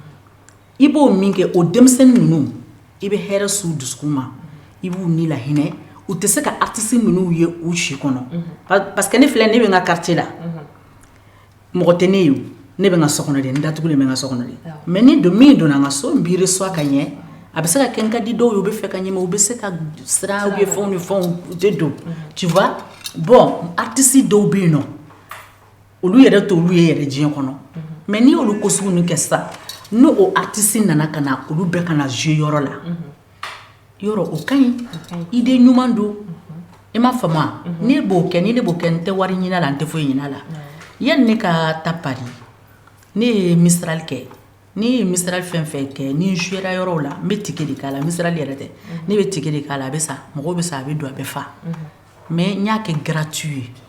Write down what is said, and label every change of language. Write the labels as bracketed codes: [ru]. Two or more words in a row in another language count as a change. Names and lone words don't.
[bm] i b'o min kɛ o denmisɛnnin ninnu i bɛ hɛrɛ s'u dusukun ma i b'u ni lahinɛ u tɛ se ka artiste ninnu ye u si kɔnɔ [fr] parce que [bm] ne filɛ ne bɛ n ka quartier la mɔgɔ tɛ ne ye o ne bɛ n ka so kɔnɔ de n datugulen bɛ n ka so kɔnɔ de mais ni min donna n ka so n b'i reçoit ka ɲɛ a bɛ se ka kɛ n ka di dɔw ye u bɛ fɛ ka ɲɛ mais u bɛ se ka siran u ye fɛnw ni fɛnw u tɛ don [fr] tu vois bon [bm] artiste dɔw bɛ yen nɔ olu yɛrɛ t'olu ye yɛrɛ diɲɛ kɔnɔ mais ni olu ko sugu ninnu kɛ sisan n'o o artiste nana ka na olu bɛɛ ka na jouer yɔrɔ la yɔrɔ o ka ɲi idée ɲuman don i m'a faamu ne b'o kɛ ni ne b'o kɛ n tɛ wari ɲini a la n tɛ foyi ɲini a la yanni ne ka taa Paris ne ye Mistral kɛ ne ye Mistral fɛn fɛn kɛ ni n jouera yɔrɔw la n bɛ ticket de k'a la Mistral yɛrɛ tɛ ne bɛ ticket de k'a la a bɛ sa mɔgɔw bɛ sa a bɛ don a bɛ fa mais n y'a kɛ gratuit ye